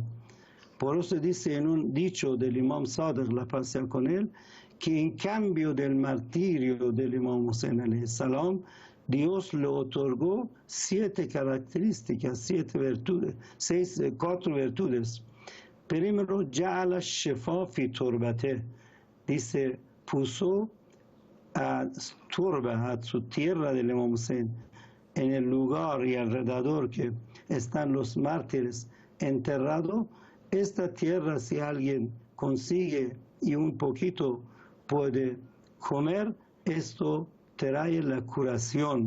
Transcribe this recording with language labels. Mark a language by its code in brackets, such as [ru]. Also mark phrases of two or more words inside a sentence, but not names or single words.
[es] Por eso dice en un dicho del Imam Sadiq, la paz sea con él, que en cambio del martirio del Imam Hussein [ar] عليه السلام, [es] Dios le otorgó 7 características, 4 virtudes. Primero, [ar] جعل الشفاء في تربته, [es] dice, puso a turba, a su tierra del Imam Hussein, en el lugar y alrededor que están los mártires enterrados. Esta tierra, si alguien consigue y un poquito puede comer, esto trae la curación.